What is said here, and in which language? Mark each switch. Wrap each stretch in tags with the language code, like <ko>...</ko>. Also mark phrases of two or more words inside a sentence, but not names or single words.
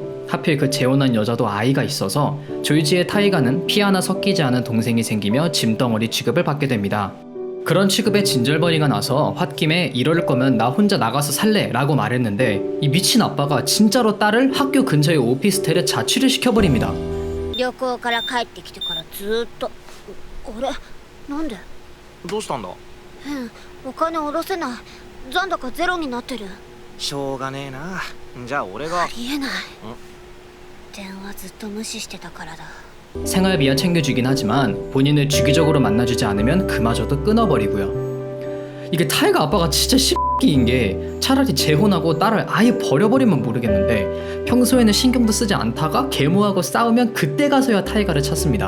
<ko>하필 그 재혼한 여자도 아이가 있어서 졸지에 타이가는 피 하나 섞이지 않은 동생이 생기며 짐덩어리 취급을 받게 됩니다. 그런 취급에 진절머리가 나서 홧김에 이럴 거면 나 혼자 나가서 살래 라고 말했는데 이 미친 아빠가 진짜로 딸을 학교 근처의 오피스텔에 자취를 시켜버립니다.</ko> <ja>旅行から帰ってきてからずーっと。あれなんで？どうしたんだ。お金下ろせない。残高ゼロになってる。しょうがねえな。じゃあ俺がありえない。電話ずっと無視してたからだ。</ja> <ko>생활비야 챙겨주긴 하지만 본인을 주기적으로 만나주지 않으면 그마저도 끊어버리고요. 이게 타이가 아빠가 진짜 X인 게 차라리 재혼하고 딸을 아예 버려버리면 모르겠는데 평소에는 신경도 쓰지 않다가 계모하고 싸우면 그때 가서야 타이가를 찾습니다.</ko>